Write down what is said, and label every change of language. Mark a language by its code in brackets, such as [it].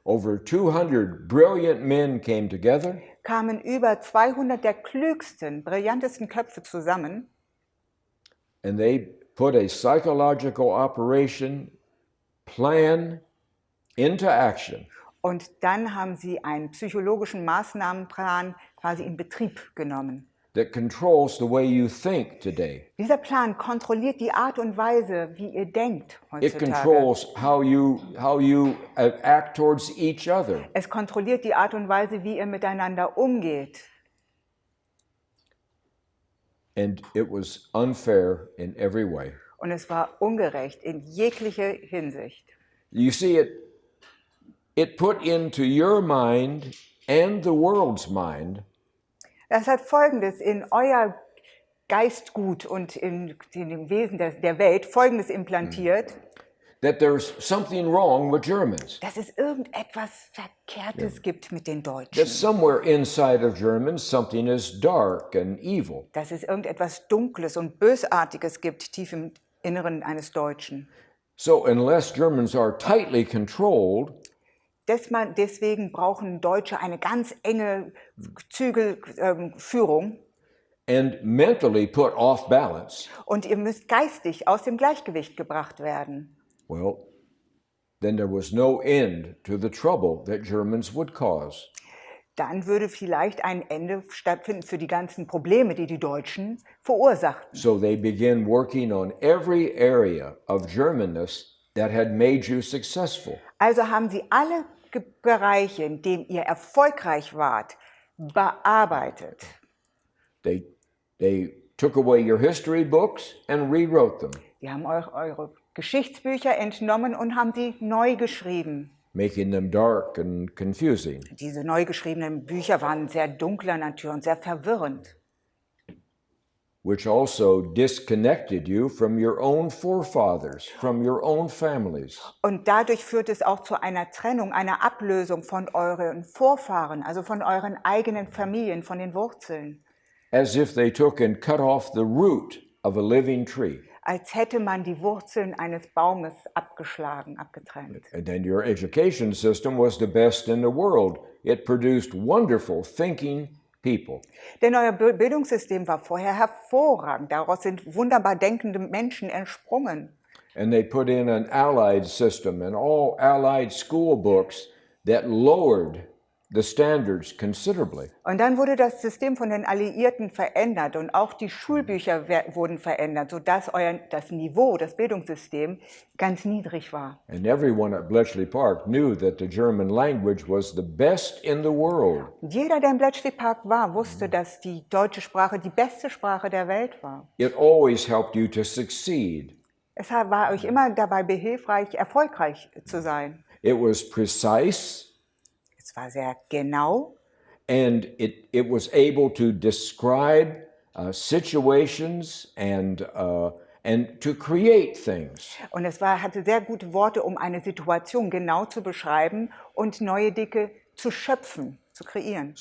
[en] over 200 brilliant men came together [de] kamen über 200 der klügsten, brillantesten Köpfe zusammen [en] and they put a psychological operation plan into action. [de] und dann haben sie einen psychologischen Maßnahmenplan quasi in Betrieb genommen. [en] That controls the way you think today. [de] Dieser Plan kontrolliert die Art und Weise, wie ihr denkt [en] It [de] heutzutage. [en] controls how you act towards each other. [de] Es kontrolliert die Art und Weise, wie ihr miteinander umgeht. [en] And it was unfair in every way. [de] Und es war ungerecht in jeglicher Hinsicht. [en] You see, it put into your mind and the world's mind [de] Das hat Folgendes in euer Geistgut und in dem Wesen der Welt Folgendes implantiert, [en] that there's something wrong with Germans. [de] dass es irgendetwas Verkehrtes gibt mit den [en] That [de] Deutschen. [en] somewhere inside of Germans something is dark and evil. [de] Dass es irgendetwas Dunkles und Bösartiges gibt, tief im Inneren eines Deutschen. [en] So unless Germans are tightly controlled, [de] Deswegen brauchen Deutsche eine ganz enge Zügelführung. [en] and mentally put off balance, [de] Und ihr müsst geistig aus dem Gleichgewicht gebracht werden. [en] well, then there was no end to the trouble that Germans would cause. [de] Dann würde vielleicht ein Ende stattfinden für die ganzen Probleme, die die Deutschen verursachten. [en] So they began working on every area of Germanness that had made you successful. [de] Also haben sie alle Bereiche, in denen ihr erfolgreich wart, bearbeitet. [en] They took away your history books and rewrote them, [de] Die haben eure Geschichtsbücher entnommen und haben sie neu geschrieben. [en] making them dark and confusing. [de] Diese neu geschriebenen Bücher waren sehr dunkler Natur und sehr verwirrend. [en] Which also disconnected you from your own forefathers, from your own families. [de] Und dadurch führt es auch zu einer Trennung, einer Ablösung von euren Vorfahren, also von euren eigenen Familien, von den Wurzeln. [en] As if they took and cut off the root of a living tree. [de] Als hätte man die Wurzeln eines Baumes abgeschlagen, abgetrennt. [en] And then your education system was the best in the world. It produced wonderful thinking people. [de] Denn euer Bildungssystem war vorher hervorragend. Daraus sind wunderbar denkende Menschen entsprungen. [en] And they put in an allied system and all allied school books that lowered the standards considerably. [de] Und dann wurde das System von den Alliierten verändert und auch die Schulbücher wurden verändert, sodass das Niveau, das Bildungssystem ganz niedrig war. [en] And everyone at Bletchley Park knew that the German language was the best in the world. [de] Jeder, der im Bletchley Park war, wusste, dass die deutsche Sprache die beste Sprache der Welt war. [en] It always helped you to succeed. [de] Es war euch immer dabei behilfreich, erfolgreich zu sein. [en] It was precise. [de] Es war sehr genau [en] And it was able to describe situations and to create things. [de] und es hatte sehr gute Worte, um eine Situation genau zu beschreiben und neue Dinge zu schöpfen, zu kreieren.